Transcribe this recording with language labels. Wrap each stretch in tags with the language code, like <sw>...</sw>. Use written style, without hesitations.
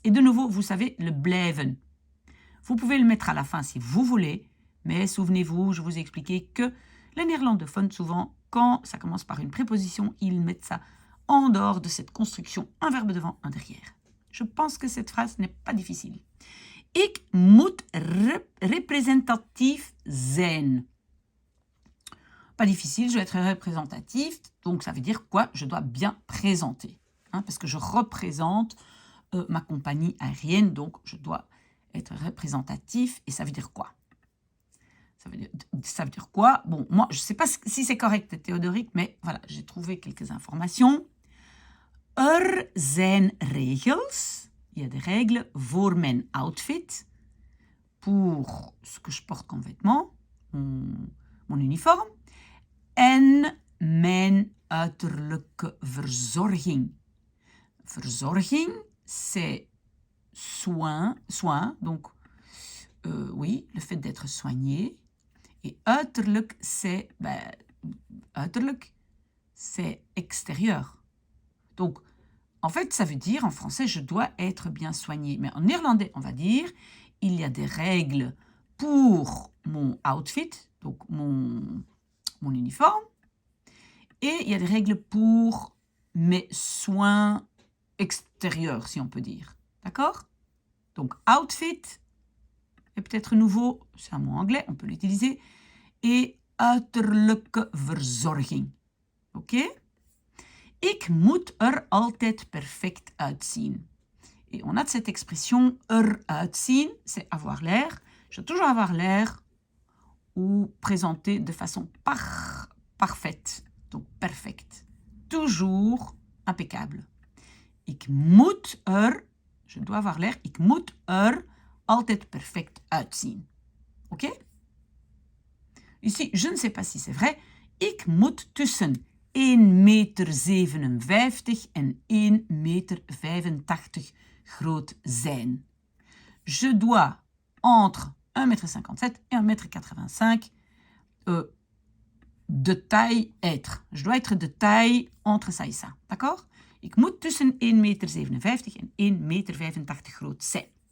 <fr>Et de nouveau, vous savez, le blijven. Vous pouvez le mettre à la fin si vous voulez, mais souvenez-vous, je vous ai expliqué que les néerlandophones, souvent, quand ça commence par une préposition, ils mettent ça en dehors de cette construction, un verbe devant, un derrière. Je pense que cette phrase n'est pas difficile.</fr> <nl>Ik moet représentatif zijn.</nl> <fr>Pas difficile, je dois être représentatif, donc ça veut dire quoi? Je dois bien présenter, parce que je représente ma compagnie aérienne, donc je dois être représentatif, et ça veut dire quoi? Ça veut dire quoi? Bon, moi, je ne sais pas si c'est correct, Theodoric, mais voilà, j'ai trouvé quelques informations.</fr> <nl>Zijn regels.</nl> <fr>Il y a des règles</fr> <nl>voor mijn outfit,</nl> <fr>pour ce que je porte comme vêtement, mon uniforme,</fr> <nl>en mijn uiterlijke verzorging.</nl> <fr>Verzorging, c'est soin, donc oui, le fait d'être soigné. Et uiterlijk, c'est uiterlijk, c'est extérieur. Donc, en fait, ça veut dire, en français, je dois être bien soigné. Mais en néerlandais, on va dire, il y a des règles pour mon outfit, donc mon uniforme, et il y a des règles pour mes soins extérieurs, si on peut dire. D'accord? Donc, outfit est peut-être nouveau, c'est un mot anglais, on peut l'utiliser, et uiterlijke verzorging.</fr> <nl>Ok? Ik moet altijd perfect uitzien.</nl> <fr>Et on a de cette expression eruit zien, c'est avoir l'air. Je dois toujours avoir l'air ou présenter de façon parfaite, donc perfect. Toujours impeccable.</fr> <nl>Ik moet</nl> <fr>je dois avoir l'air,</fr> <nl>ik moet altijd perfect uitzien.</nl> <fr>Ok? Ici, je ne sais pas si c'est vrai.</fr> <nl>Ik moet tussen 1,57 meter en 1,85 meter groot zijn.</nl> <fr>Je dois entre 1,57 m et 1,85 m de taille être. Je dois être de taille entre ça et ça. D'accord?</fr> <nl>Ik moet tussen 1,57 meter en 1,85 meter groot zijn.</nl>